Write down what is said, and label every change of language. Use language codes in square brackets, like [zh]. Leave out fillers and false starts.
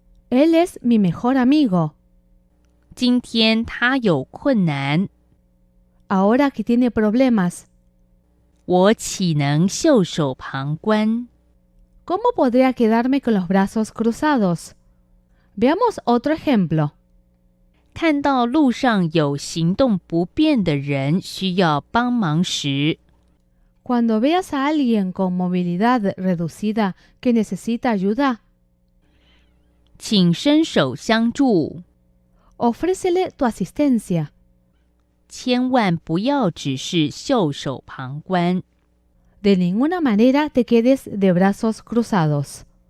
[es] Él es mi mejor amigo. [zh] 今天他有困难， [es] Ahora que tiene problemas, [zh] 我岂能袖手旁观？ [es] ¿cómo podría quedarme con los brazos cruzados? Veamos otro ejemplo. [zh] 看到路上有行动不便的人需要帮忙时， [es] Cuando veas a alguien con movilidad reducida que necesita ayuda, [zh] 请伸手相助， [es] ofrécele tu asistencia. [zh] 千万不要只是袖手旁观。 [es] De ninguna manera te quedes de brazos cruzados.